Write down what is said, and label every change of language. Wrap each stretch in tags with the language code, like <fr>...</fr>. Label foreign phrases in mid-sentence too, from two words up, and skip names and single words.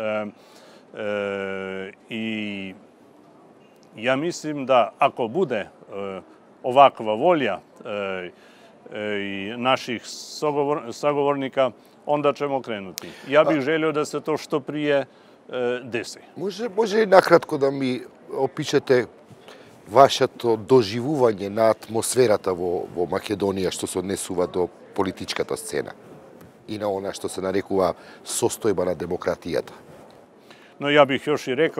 <hr>I ja mislim da ako bude ovakva volja naših sagovornika, onda ćemo krenuti. Ja bih želio da se to što prije desi.</hr> <mk>Може ли накратко да ми опишете вашето доживување на атмосферата во Македонија што се однесува до политичката сцена и на она што се нарекува состојба на демократијата.</mk> <sr>Но ја бих још и рекол</sr>